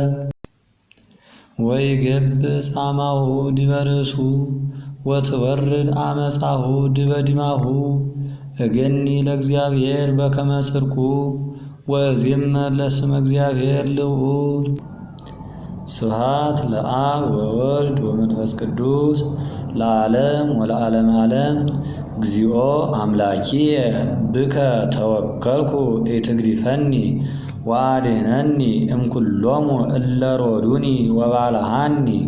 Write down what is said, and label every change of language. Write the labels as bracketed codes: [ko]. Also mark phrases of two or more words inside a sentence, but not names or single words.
[gez] ወይገብእ ጻማሁ ዲበ ርእሱ ወትወርድ አመጻሁ ዲበ ዲማሁ። እገኒ ለእግዚአብሔር በከመ ጽድቁ ወእዜመር ለስመ እግዚአብሔር ልዑል። ስብሐት ለአብ ወወልድ ወመንፈስ ቅዱስ ለዓለም ወለዓለመ ዓለም። እግዚኦ አምላኪየ ብከ ተወከልኩ ኢትግዲፈኒ ወአድኅነኒ እምኩሎሙ እለ ሮዱኒ ወባልዐኒ።